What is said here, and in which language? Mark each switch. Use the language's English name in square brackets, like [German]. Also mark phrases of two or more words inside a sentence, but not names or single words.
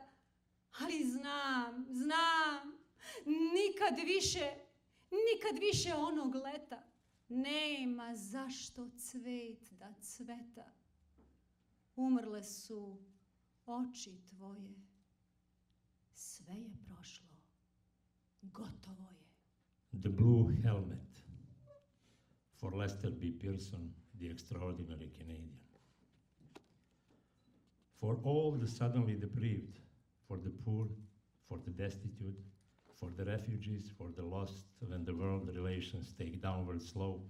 [Serbian] Ali znam, nikad više onog leta nema zašto cvet da cveta. Umrle su oči tvoje, sve je prošlo, gotovo je. [English] The Blue Helmet, for Lester B. Pearson, the extraordinary Canadian. For all the suddenly deprived, for the poor, for the destitute, for the refugees, for the lost when the world relations take downward slope.